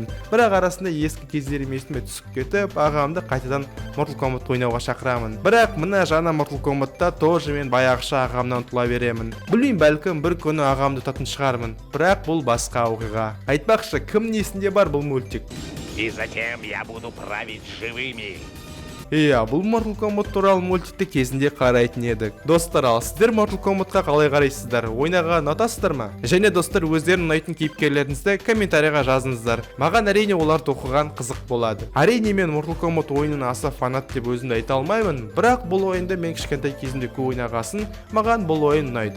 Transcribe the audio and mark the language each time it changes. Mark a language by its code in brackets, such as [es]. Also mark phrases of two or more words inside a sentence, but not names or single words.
[kk] Бірақ арасында ескі кездерім есіме түсіп кетіп, ағамды қайтадан Mortal Kombat ойнауға шақырамын. Бірақ мына жаңа Mortal Kombat'та тоже мен баяғыша ағамнан ұтыла беремін. Білмеймін, бәлкім бір күні ағамды ұтатын шығармын. Бірақ бұл басқа оқиға. Айтпақшы, кім несінде бар бұл мультик? [ru] И затем я буду править живыми. [kk] Иә, бұл Mortal Kombat туралы мультикті кезінде қарайтын едік. Достар, ал сіздер Mortal Kombatқа қалай қарайсыздар? Ойнаға ұнатасыздар ма? Және достар, өздерін ұнайтын кейіпкерлеріңізді комментарийға жазыңыздар. Маған әрине оларды оқыған қызық болады. Әрине мен Mortal Kombat ойынын аса фанат деп өзімді айта алмаймын, бірақ бұл ойынды мен кішкентай кезімде көп ойнағасын, маған бұл ойын ұнайды.